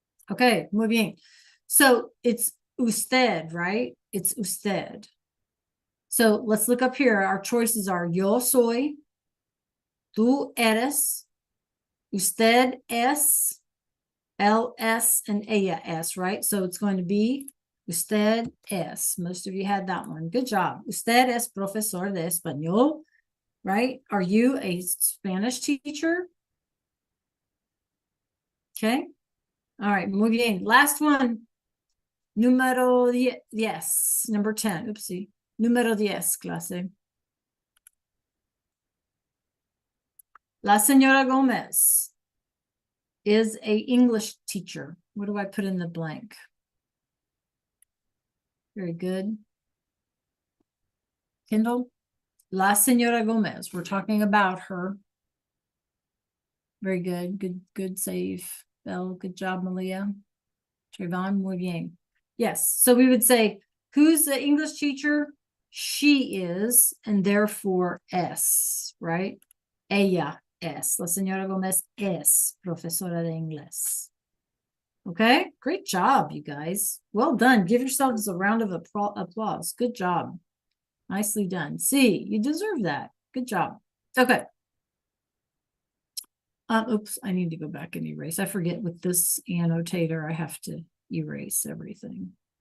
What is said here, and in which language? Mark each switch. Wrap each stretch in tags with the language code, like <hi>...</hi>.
<en>Okay,</en> <es>muy bien.</es> <en>So it's usted, right? It's usted. So let's look up here. Our choices are yo soy, tú eres, usted es, él es, and ella es, right? So it's going to be</en> <es>usted es.</es> <en>Most of you had that one. Good job.</en> <es>Usted es profesor de español,</es> <en>right? Are you a Spanish teacher? Okay. All right,</en> <es>muy bien.</es> <en>Last one.</en> <es>Número 10,</es> <en>number 10. Oopsie.</en> <es>Número 10, clase.</es> <en>La señora Gomez is a English teacher. What do I put in the blank? Very good. Kindle. La señora Gomez. We're talking about her. Very good. Good save. Belle, good job, Malia. Trayvon,</en> <es>muy bien.</es> <en>Yes. So we would say, who's the English teacher? She is, and therefore es, right?</en> <es>Ella es. La señora Gomez es profesora de inglés.</es> <en>Okay, great job, you guys. Well done. Give yourselves a round of applause. Good job. Nicely done. See, you deserve that. Good job. Okay. Oops, I need to go back and erase. I forget with this annotator, I have to erase everything.</en>